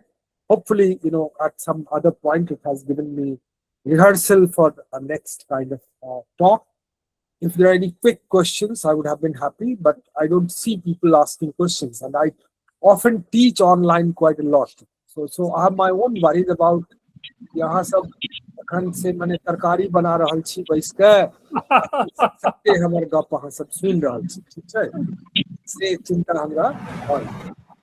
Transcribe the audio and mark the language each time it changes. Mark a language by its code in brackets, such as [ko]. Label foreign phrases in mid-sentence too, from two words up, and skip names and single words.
[en] Hopefully, at some other point, it has given me rehearsal for a next kind of talk. If there are any quick questions, I would have been happy, but I don't see people asking questions, and I often teach online quite a lot. So I have my own worries about [mai] यहाँ सब अखन से मने तरकारी बना रहल छी बैस के सबके हमर गप अहाँ सब सुन रहल छी, ठीक छै से चिंता हमरा